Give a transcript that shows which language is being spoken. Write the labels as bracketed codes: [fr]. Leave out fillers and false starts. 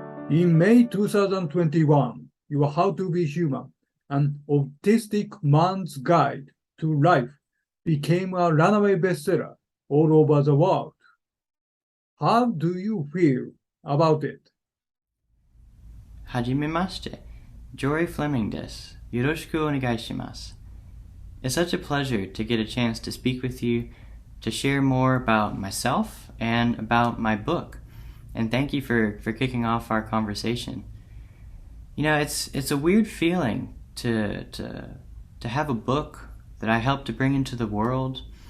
[en] In May 2021, your How to Be Human, an autistic man's guide to life, became a runaway bestseller all over the world. How do you feel about it? [ja] はじめまして、ジョリー・フレミングです。よろしくお願いします。 [en] It's such a pleasure to get a chance to speak with you, to share more about myself and about my book. And thank you for kicking off our conversation. You know, it's a weird feeling to have a book that I helped to bring into the world.